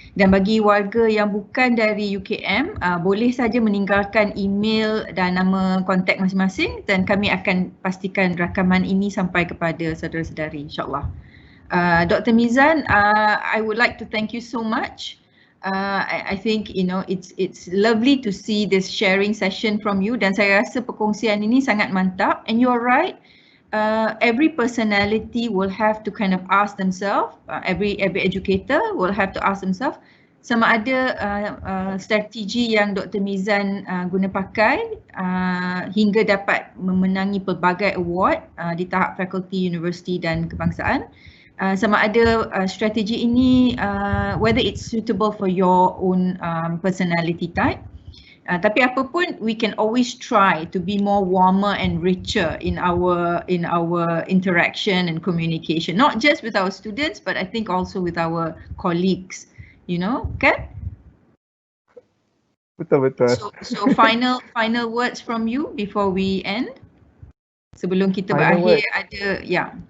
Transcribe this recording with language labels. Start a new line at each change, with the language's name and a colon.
Malay: Dan bagi warga yang bukan dari UKM, boleh saja meninggalkan email dan nama kontak masing-masing, dan kami akan pastikan rakaman ini sampai kepada saudara-saudari, insyaAllah.
English: Dr. Mizan, I would like to thank you so much. I think it's lovely to see this sharing session from you,
Malay: dan saya rasa perkongsian ini sangat mantap.
English: And you're right, every personality will have to kind of ask themselves, every educator will have to ask themselves
Malay: sama ada strategi yang
English: Dr.
Malay: Mizan guna pakai hingga dapat memenangi pelbagai award di tahap fakulti, universiti dan kebangsaan. Sama ada strategi ini
English: whether it's suitable for your own personality type.
Malay: Tapi apapun,
English: we can always try to be more warmer and richer in our interaction and communication, not just with our students, but I think also with our colleagues, kan?
Malay: Betul.
English: So final words from you before we end.
Malay: Sebelum kita berakhir ada